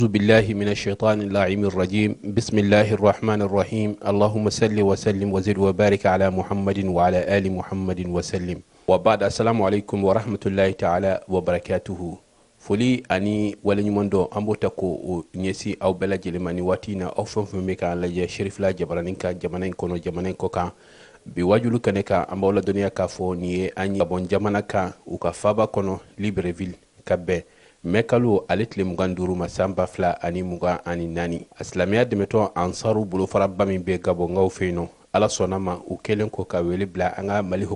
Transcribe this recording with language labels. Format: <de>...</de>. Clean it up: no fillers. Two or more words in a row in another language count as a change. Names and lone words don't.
<ar>أعوذ بالله من الشيطان اللعين الرجيم بسم الله الرحمن الرحيم اللهم صل وسلم وزد وبارك على محمد وعلى آل محمد وسلم وبعد السلام عليكم ورحمة الله تعالى وبركاته foli</ar> <bm>ani wala ɲuman dɔ an b'o ta ko ɲɛsi aw bɛɛ lajɛlen ma ni waati na aw fɛn fɛn bɛ k'an lajɛ Cherif la jabaranin kan jamana in kɔnɔ jamana in kɔ kan bi wajulu kɛnɛ kan an b'aw ladɔnniya k'a fɔ nin ye an ye Gabon jamana kan u ka faaba kɔnɔ Libreville ka bɛn mai kalo ale tile 25 ma san 2024 a silamɛya dɛmɛtɔ ansaru bolofaraba min bɛ Gabonkaw fɛ yen nɔ ala sɔnna ma u kelen ko ka wele bila an ka Mali Haut</bm>